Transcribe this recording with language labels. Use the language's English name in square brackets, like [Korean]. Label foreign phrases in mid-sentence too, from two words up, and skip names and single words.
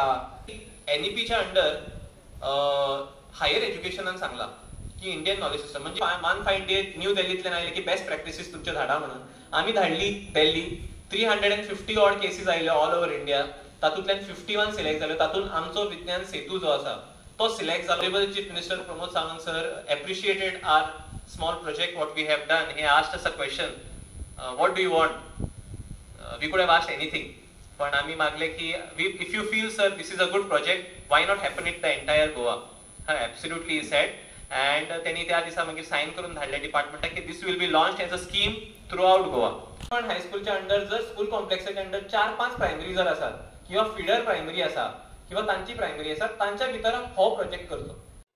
[Konkani] एनईपीच्या अंडर हायर एज्युकेशनान सांगला की [English] Indian knowledge system [Konkani] म्हणजे 158 न्यू दिल्लीतल्यान आयले की [English] best practices [Konkani] तुमचे धाडा म्हणून. आम्ही धाडली दिल्ली. 350 [English] odd cases [Konkani] आयल्यो [English] all over India. [Konkani] तातूंतल्यान 51 सिलेक्ट जाल्यो. तातूंत आमचो विज्ञान सेतू जो आसा तो सिलेक्ट जालो. [English] Chief Minister Pramod Sawant sir appreciated our small project what we have done. He asked us a question, what do you want? We could have asked anything, but [Konkani] आम्ही मागले की [English] if you feel sir this is a good project, why not happen it the entire Goa? Absolutely he said. And [Konkani] त्यांनी त्या दिवसा मागीर साइन करून धाडले डिपार्टमेंटाक की [English] this will be launched as a scheme throughout Goa. [Konkani] पण हायस्कूलच्या अंडर जर स्कूल कॉम्प्लेक्साच्या अंडर 4-5 प्रायमरी जर आसात किंवा [English] feeder primary [Konkani] आसा किंवा तांची प्रायमरी आसा तांच्या भितर हो प्रोजेक्ट करचो.